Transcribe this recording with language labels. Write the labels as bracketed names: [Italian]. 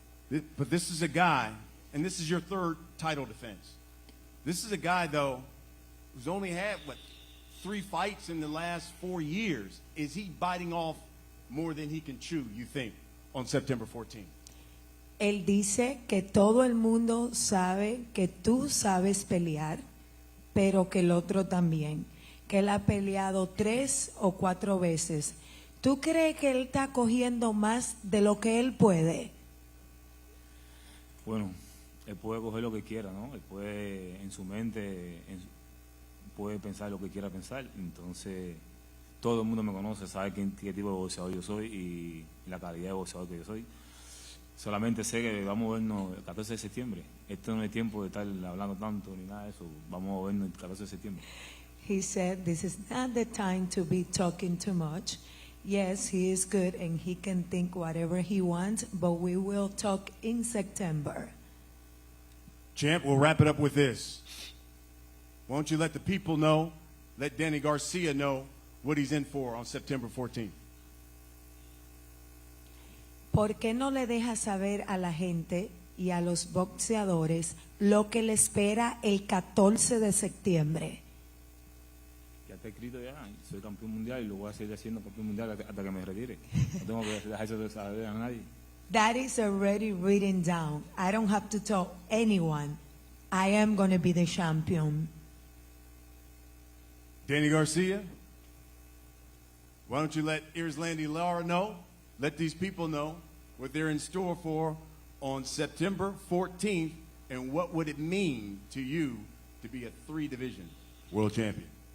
[English] But this is a guy, and this is your third title defense. This is a guy, though, who's only had, 3 fights in the last 4 years. Is he biting off more than he can chew, you think, on September 14th? [Spanish] Él dice que todo el mundo sabe que tú sabes pelear, pero que el otro también. Que él ha peleado 3 o 4 veces. ¿Tú crees que él está cogiendo más de lo que él puede? Bueno, él puede coger lo que quiera, ¿no? Él puede, en su mente, puede pensar lo que quiera pensar. Entonces, todo el mundo me conoce, sabe qué tipo de boxeador yo soy y la calidad de boxeador que yo soy. Solamente sé que vamos a vernos el 14 de septiembre. Esto no es tiempo de estar hablando tanto ni nada de eso. Vamos a vernos el 14 de septiembre. [English] He said this is not the time to be talking too much. Yes, he is good and he can think whatever he wants, but we will talk in September. Champ, we'll wrap it up with this. Why don't you let the people know, let Danny Garcia know what he's in for on September 14th? [Spanish] ¿Por qué no le dejas saber a la gente y a los boxeadores lo que le espera el 14 de septiembre? Ya está escrito ya, soy campeón mundial y lo voy a seguir haciendo campeón mundial hasta que me retire. No tengo que dejar eso de saber a nadie. [English] That is already written down. I don't have to tell anyone. I am going to be the champion. Danny Garcia, why don't you let Landy Lara know, let these people know what they're in store for on September 14th, and what would it mean to you to be a 3-division world champion?